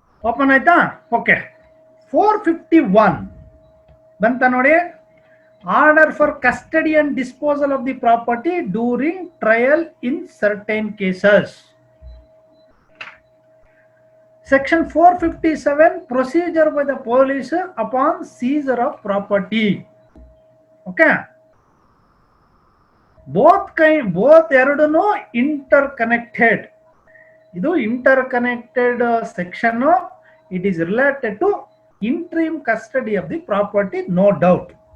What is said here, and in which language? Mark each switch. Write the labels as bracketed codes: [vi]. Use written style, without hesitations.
[kn] Open ಆಯ್ತಾ? Okay. 451 ಬಂತ ನೋಡಿ. [en] Order for custody and disposal of the property during trial in certain cases. Section 457, procedure by the police upon seizure of property. Okay. Both ಎರಡೂ interconnected. [kn] ಇದು inter connected section. [en] It is related to interim custody of the property, no doubt.